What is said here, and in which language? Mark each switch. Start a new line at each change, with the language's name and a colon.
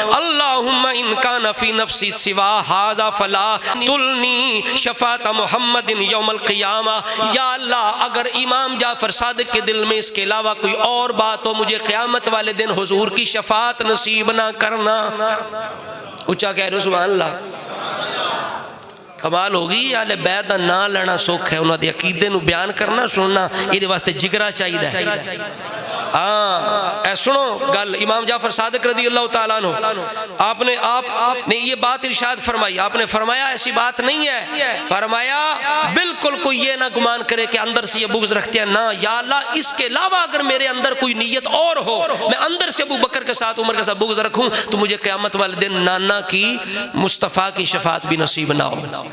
Arabic: اللہم ان کان فی نفسی سوا ھذا فلا تلنی شفاعت محمد یوم القیامہ.
Urdu: یا اللہ اگر امام جعفر صادق کے دل میں اس کے علاوہ کوئی اور بات ہو، مجھے قیامت والے دن حضور کی شفاعت نصیب نہ کرنا. اچھا کہہ رہے سبحان اللہ. کمال ہوگی.
Punjabi: اہل بیت دا نام لینا سوکھ ہے، انہاں دے عقیدے نو بیان کرنا سننا یہ واسطے جگرا چاہیے.
Urdu: اے سنو گل امام جعفر صادق رضی اللہ تعالیٰ عنہ، آپ نے یہ بات ارشاد فرمائی. آپ نے فرمایا ایسی بات نہیں ہے، فرمایا بالکل کوئی یہ نہ گمان کرے کہ اندر سے یہ بغض رکھتے ہیں، نہ. یا اللہ اس کے علاوہ اگر میرے اندر کوئی نیت اور ہو، میں اندر سے ابو بکر کے ساتھ عمر کے ساتھ بغض رکھوں، تو مجھے قیامت والے دن نانا کی مصطفیٰ کی شفاعت بھی نصیب نہ ہو.